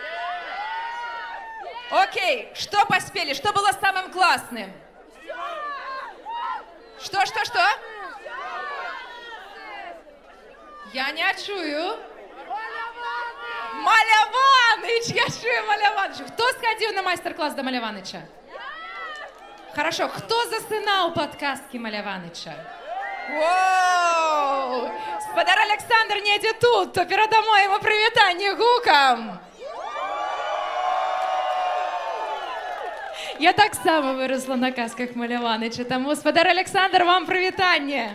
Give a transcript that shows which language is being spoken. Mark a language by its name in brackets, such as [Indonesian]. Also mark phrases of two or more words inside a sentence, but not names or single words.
[Belarusian] Окей, што паспелі? Што было самым класным? Что? Я не чую. Маляваныч! Я чую Маляваныч. [Russian] Кто сходил на мастер-класс до Маляваныча? Хорошо. Кто засынал подказки Маляваныча? Воу! [Belarusian] Спадар Александр недзе тут, то перадамо ему привітанне гукам. Я так само выросла на казках Маляваныча, таму, спадар Александр, вам привітанне.